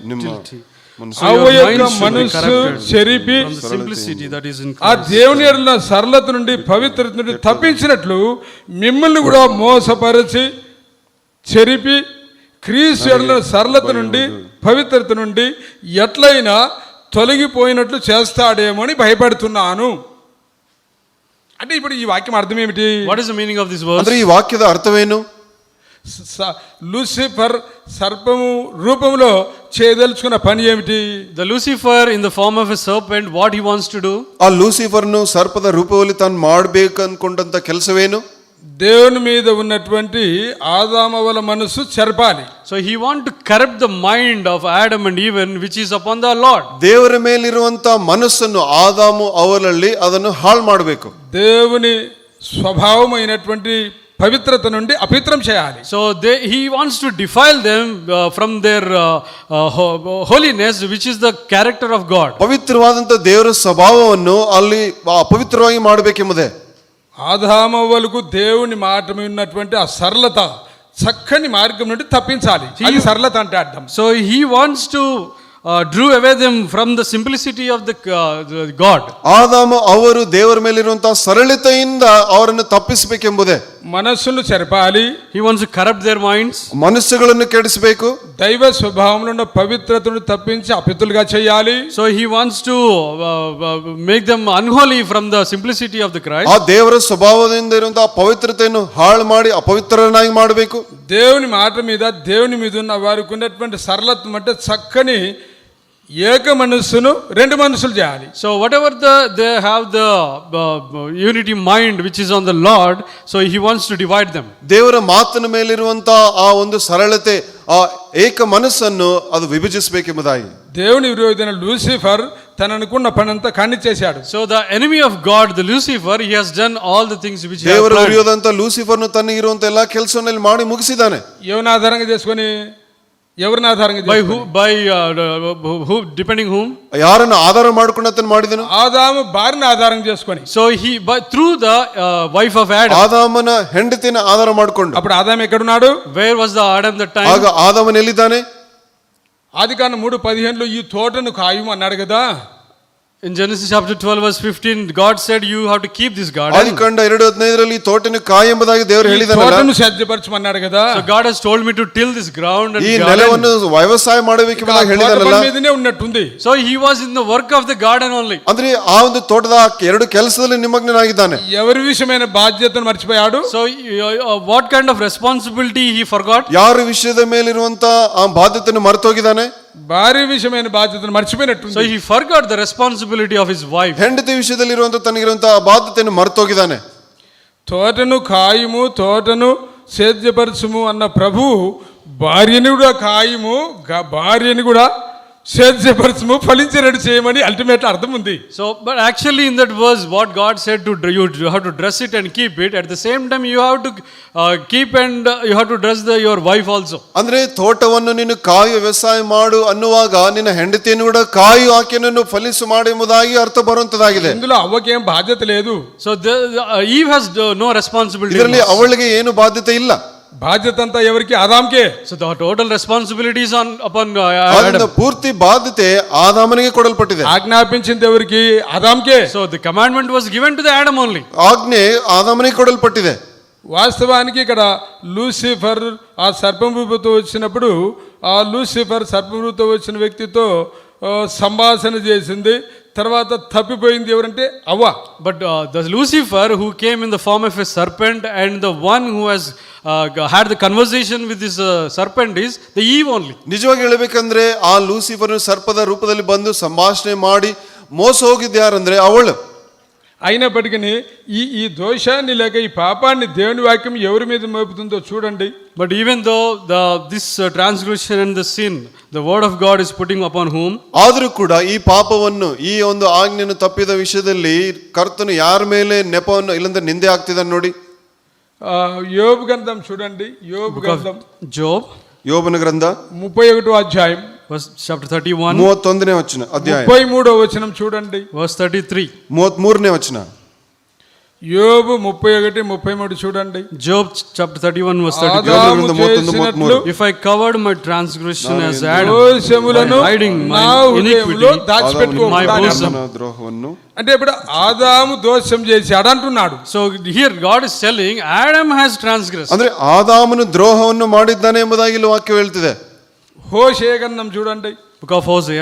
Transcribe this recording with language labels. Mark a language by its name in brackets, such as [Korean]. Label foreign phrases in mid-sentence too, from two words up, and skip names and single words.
[Telugu] హవ్వ యొక్క మనస్సు చెరిపి ఆ దేవుని ఎడల సరళత నుండి పవిత్రత నుండి తప్పించినట్లు మిమ్మల్ని కూడా మోసపరిచి చెరిపి క్రీస్తు ఎడల సరళత నుండి పవిత్రత నుండి ఎట్లయినా తొలగిపోయినట్లు చేస్తాడేమో అని భయపడుతున్నాను. అంటే ఇప్పుడు ఈ వాక్యం అర్థం ఏమిటి? [English] What is the meaning of this verse? [Kannada] ಅಂದ್ರೆ ಈ ವಾಕ್ಯದ ಅರ್ಥವೇನು? [Telugu] లూసిఫర్ సర్పము రూపంలో చేయదలుచుకున్న పని ఏమిటి? [English] The Lucifer in the form of a serpent, what he wants to do? [Kannada] ಆ ಲೂಸಿಫರ್ನು ಸರ್ಪದ ರೂಪದಲ್ಲಿ ತಾನು ಮಾಡಬೇಕು ಅನ್ಕೊಂಡಂತ ಕೆಲಸವೇನು? [Telugu] దేవుని మీద ఉన్నటువంటి ఆదామవల మనసు చెరపాలి. [English] So he want to corrupt the mind of Adam and Eve which is upon the Lord. [Kannada] ದೇವರ ಮೇಲಿರುವಂತ ಮನಸ್ಸನ್ನು ಆದಾಮು ಅವರಲ್ಲಿ ಅದನ್ನು ಹಾಳು ಮಾಡಬೇಕು. [Telugu] దేవుని స్వభావమైనటువంటి పవిత్రత నుండి అపవిత్రం చేయాలి. [English] So he wants to defile them from their holiness which is the character of God. [Kannada] ಪವಿತ್ರವಾದಂತ ದೇವರ ಸ್ವಭಾವವನ್ನು ಅಲ್ಲಿ ಅಪವಿತ್ರವಾಗಿ ಮಾಡಬೇಕೆಂಬುದೇ. [Telugu] ఆదామవ్వలకు దేవుని మాట మీద ఉన్నటువంటి ఆ సరళత చక్కని మార్గం నుండి తప్పించాలి. అది సరళత అంటే అర్థం. [English] So he wants to drew away them from the simplicity of the God. [Kannada] ಆದಾಮ ಅವರು ದೇವರ ಮೇಲಿರುವಂತಹ ಸರಳತೆಯಿಂದ ಅವರನ್ನು ತಪ್ಪಿಸಬೇಕೆಂಬುದೇ. [Telugu] మనస్సును చెరపాలి. [English] He wants to corrupt their minds. [Kannada] ಮನಸ್ಸುಗಳನ್ನು ಕೆಡಿಸಬೇಕು. [Telugu] దైవ స్వభావంలో ఉన్న పవిత్రతను తప్పించి అపవిత్రులుగా చేయాలి. [English] So he wants to make them unholy from the simplicity of the Christ. [Kannada] ಆ ದೇವರ ಸ್ವಭಾವದಿಂದ ಇರುವಂತಹ ಪವಿತ್ರತೆಯನ್ನು ಹಾಳು ಮಾಡಿ ಅಪವಿತ್ರನಾಗಿ ಮಾಡಬೇಕು. [Telugu] దేవుని మాట మీద దేవుని మీద ఉన్న వారికి ఉన్నటువంటి సరళత్వం అంటే చక్కని ఏక మనస్సును రెండు మనసులు చేయాలి. [English] So whatever they have the unity mind which is on the Lord, so he wants to divide them. [Kannada] ದೇವರ ಮಾತಿನ ಮೇಲಿರುವಂತ ಆ ಒಂದು ಸರಳತೆ, ಆ ಏಕ ಮನಸ್ಸನ್ನು ಅದು ವಿಭಜಿಸಬೇಕೆಂಬುದಾಗಿ. [Telugu] దేవుని విరోధైన లూసిఫర్ తను అనుకున్న పనంతా ఖండించేశాడు. [English] So the enemy of God, the Lucifer, he has done all the things which he has [Kannada] ದೇವರ [English] planned. [Kannada] ವಿರೋಧಂತ ಲೂಸಿಫರ್ನು ತನಗಿರುವಂತ ಎಲ್ಲಾ ಕೆಲಸವನ್ನೆಲ್ಲ ಮಾಡಿ ಮುಗಿಸಿದ್ದಾನೆ. [Telugu] ఎవరిని ఆధారంగా చేసుకొని, ఎవరిని ఆధారంగా [English] By [Telugu] చేసుకొని? [English] who? By who? Depending whom? [Kannada] ಯಾರನ್ನು ಆಧಾರ ಮಾಡಿಕೊಂಡು ಆತನು ಮಾಡಿದನು? [Telugu] ఆదాము భార్యను ఆధారంగా చేసుకొని. [English] So he through the wife of Adam. [Kannada] ಆದಾಮನ ಹೆಂಡತಿನ ಆಧಾರ ಮಾಡಿಕೊಂಡು. [Telugu] అప్పుడు ఆదాము ఎక్కడున్నాడు? [English] Where was the Adam that time? [Kannada] ಆಗ ಆದಾಮನ ಎಲ್ಲಿದ್ದಾನೆ? [Telugu] ఆదికాండం 3:15 ఈ తోటను ఖాయం అన్నాడు కదా. [English] In Genesis chapter 12 verse 15, God said you have to keep this garden. [Kannada] ಆದಿಕಾಂಡ 2:15 ಈ ತೋಟನ ಕಾಯಿ ಎಂಬುದಾಗಿ ದೇವರು [Telugu] ఈ [Kannada] ಹೇಳಿದನಲ್ಲ. [Telugu] తోటను సేద్యపరచమన్నాడు కదా. [English] So God has told me to till this ground and [Kannada] ಈ [English] garden. [Kannada] ನೆಲವನ್ನು ವ್ಯವಸಾಯ ಮಾಡಬೇಕೆಂಬುದಾಗಿ ಹೇಳಿದನಲ್ಲ. [Telugu] తోట మీదనే ఉన్నట్టుంది. [English] So he was in the work of the garden only. [Kannada] ಅಂದ್ರೆ ಆ ಒಂದು ತೋಟದ ಎರಡು ಕೆಲಸದಲ್ಲಿ ನಿಮಗ್ನನಾಗಿದ್ದಾನೆ. [Telugu] ఎవరి విషయమైన బాధ్యతను మర్చిపోయాడు? [English] So what kind of responsibility he forgot? [Kannada] ಯಾರ ವಿಷಯದ ಮೇಲಿರುವಂತ ಆ ಬಾಧ್ಯತೆಯನ್ನು ಮರೆತೋಗಿದ್ದಾನೆ. [Telugu] భార్య విషయమైన బాధ్యతను మర్చిపోయినట్టుంది. [English] So he forgot the responsibility of his wife. [Kannada] ಹೆಂಡತಿ ವಿಷಯದಲ್ಲಿ ಇರುವಂತ ತನಗಿರುವಂತ ಆ ಬಾಧ್ಯತೆಯನ್ನು ಮರೆತೋಗಿದ್ದಾನೆ. [Telugu] తోటను ఖాయము, తోటను సేద్యపరచుము అన్న ప్రభు భార్యని కూడా ఖాయము, భార్యని కూడా సేద్యపరచుము, ఫలించేటట్టు చేయమని అల్టిమేట్ అర్థం ఉంది. [English] So but actually in that verse what God said to you have to dress it and keep it, at the same time you have to keep and you have to dress your wife also. [Kannada] ಅಂದ್ರೆ ತೋಟವನ್ನು ನೀನು ಕಾಯು ವ್ಯವಸಾಯ ಮಾಡು ಅನ್ನುವಾಗ ನಿನ್ನ ಹೆಂಡತಿಯನ್ನು ಕೂಡ ಕಾಯು ಆಕೆಯನ್ನು ಫಲಿಸು ಮಾಡು ಎಂಬುದಾಗಿ ಅರ್ಥ ಬರುವಂತದಾಗಿದೆ. [Telugu] ఇందులో అవ్వకేం బాధ్యత లేదు. [English] So Eve has no responsibility. [Kannada] ಇದರಲ್ಲಿ ಅವಳಿಗೆ ಏನು ಬಾಧ್ಯತೆ ಇಲ್ಲ. [Telugu] బాధ్యత అంతా ఎవరికి? ఆదాంకే. [English] So the total responsibility is upon [Kannada] ಅದರಿಂದ [English] Adam. [Kannada] ಪೂರ್ತಿ ಬಾಧ್ಯತೆ ಆದಾಮನಿಗೆ ಕೊಡಲ್ಪಟ್ಟಿದೆ. [Telugu] ఆజ్ఞాపించింది ఎవరికి? ఆదాంకే. [English] So the commandment was given to the Adam only. [Kannada] ಆಜ್ಞೆ ಆದಾಮನಿಗೆ ಕೊಡಲ್ಪಟ್ಟಿದೆ. [Telugu] వాస్తవానికి ఇక్కడ లూసిఫర్ ఆ సర్పంరూపుతో వచ్చినప్పుడు ఆ లూసిఫర్ సర్పంరూపుతో వచ్చిన వ్యక్తితో సంభాషణ చేసింది. తర్వాత తప్పిపోయింది ఎవరంటే అవ్వ. [English] But the Lucifer who came in the form of a serpent and the one who has had the conversation with this serpent is the Eve only. [Kannada] ನಿಜವಾಗಿ ಹೇಳಬೇಕಂದ್ರೆ ಆ ಲೂಸಿಫರ್ ಸರ್ಪದ ರೂಪದಲ್ಲಿ ಬಂದು ಸಂಭಾಷಣೆ ಮಾಡಿ ಮೋಸ ಹೋಗಿದ್ದು ಯಾರಂದ್ರೆ ಅವಳು. [Telugu] అయినప్పటికీ ఈ దోషాన్ని లేక ఈ పాపాన్ని దేవుని వాక్యం ఎవరి మీద మోపుతుందో చూడండి. [English] But even though this transgression and the sin, the word of God is putting upon whom? [Kannada] ಆದರೂ ಕೂಡ ಈ ಪಾಪವನ್ನು, ಈ ಒಂದು ಆಜ್ಞೆಯನ್ನು ತಪ್ಪಿದ ವಿಷಯದಲ್ಲಿ ಕರ್ತನು ಯಾರ ಮೇಲೆ ನೆಪವನ್ನು ಇಲ್ಲಂದ್ರೆ ನಿಂದೆ ಆಗ್ತಿದ್ದಾನೆ ನೋಡಿ. [Telugu] యోబు గ్రంథం చూడండి. యోబు గ్రంథం, [English] Job, [Kannada] ಯೋಬನ ಗ್ರಂಥ [Telugu] 31వ అధ్యాయం [English] verse chapter 31, [Kannada] 31ನೇ ವಚನ ಅಧ್ಯಾಯ [Telugu] 33వ వచనం చూడండి. [English] verse 33. [Kannada] 33ನೇ ವಚನ. [Telugu] యోబు 31, 33 చూడండి. [English] Job chapter 31 verse 33. [Telugu] ఆదాము యోబు గ్రంథం 31, చేసినట్లు 33. [English] If I covered my transgression as Adam, [Telugu] దోషములను [English] hiding [Telugu] నా [English] my [Telugu] హృదయంలో [English] iniquity, [Telugu] దాచిపెట్టుకో. [English] my [Telugu] దాని [English] bosom. [Telugu] అర్థం. [Kannada] ದ್ರೋಹವನ್ನು [Telugu] అంటే ఇప్పుడు ఆదాము దోషం చేశాడు అంటున్నాడు. [English] So here God is telling Adam has transgressed. [Kannada] ಅಂದ್ರೆ ಆದಾಮನು ದ್ರೋಹವನ್ನು ಮಾಡಿದ್ದಾನೆ ಎಂಬುದಾಗಿ ಇಲ್ಲಿ ವಾಕ್ಯ ಹೇಳ್ತಿದೆ. [Telugu] హోషేయ గ్రంథం చూడండి. [English] Book of Hosea,